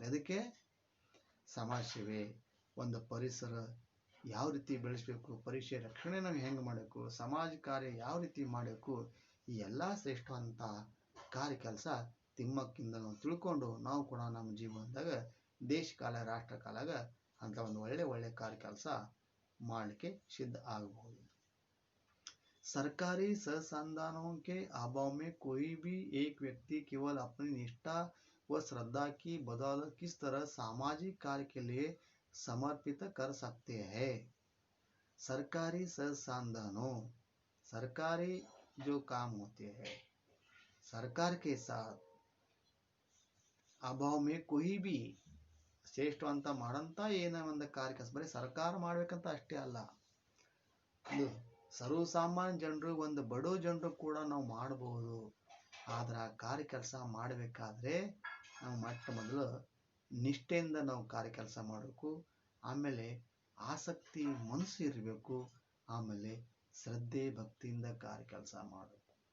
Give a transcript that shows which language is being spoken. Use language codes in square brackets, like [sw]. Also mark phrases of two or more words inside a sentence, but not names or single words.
[kn] ಅದಕ್ಕೆ ಸಮಾಜ ಸೇವೆ, ಒಂದು ಪರಿಸರ ಯಾವ ರೀತಿ ಬೆಳೆಸಬೇಕು, ಪರಿಸರ ರಕ್ಷಣೆ ನಾವು ಹೆಂಗೆ ಮಾಡಬೇಕು, ಸಮಾಜ ಕಾರ್ಯ ಯಾವ ರೀತಿ ಮಾಡಬೇಕು, ಈ ಎಲ್ಲ ಶ್ರೇಷ್ಠವಂತ ಕಾರ್ಯ ಕೆಲಸ ತಿಮ್ಮಕ್ಕಿಂದ ನಾವು ತಿಳ್ಕೊಂಡು ನಾವು ಕೂಡ ನಮ್ಮ ಜೀವನದಾಗ ದೇಶ ಕಾಲ ರಾಷ್ಟ್ರ ಕಾಲಾಗ ಅಂತ ಒಂದು ಒಳ್ಳೆ ಕಾರ್ಯ ಕೆಲಸ ಮಾಡಲಿಕ್ಕೆ ಸಿದ್ಧ ಆಗಬಹುದು। [hi] सरकारी संसाधनों के अभाव में कोई भी एक व्यक्ति केवल अपनी निष्ठा व श्रद्धा की बदौलत किस तरह सामाजिक कार्य के लिए समर्पित कर सकते हैं। सरकारी संसाधनों, सरकारी जो काम होते हैं सरकार के साथ अभाव में कोई भी [kn] ಶ್ರೇಷ್ಠವಂತ ಮಾಡಂತ ಏನೋ ಒಂದು ಕಾರ್ಯ ಕೆಲಸ ಬರೀ ಸರ್ಕಾರ ಮಾಡ್ಬೇಕಂತ ಅಷ್ಟೇ ಅಲ್ಲ, ಸರ್ವಸಾಮಾನ್ಯ ಜನರು ಒಂದು ಬಡ ಜನರು ಕೂಡ ನಾವು ಮಾಡಬಹುದು. ಆದ್ರೆ ಆ ಕಾರ್ಯ ಕೆಲಸ ಮಾಡಬೇಕಾದ್ರೆ ನಾವು ಮೊದಲು ನಿಷ್ಠೆಯಿಂದ ನಾವು ಕಾರ್ಯ ಕೆಲಸ ಮಾಡಬೇಕು, ಆಮೇಲೆ ಆಸಕ್ತಿ ಮನಸ್ಸು ಇರಬೇಕು, ಆಮೇಲೆ ಶ್ರದ್ಧೆ ಭಕ್ತಿಯಿಂದ ಕಾರ್ಯ ಕೆಲಸ ಮಾಡಬೇಕು.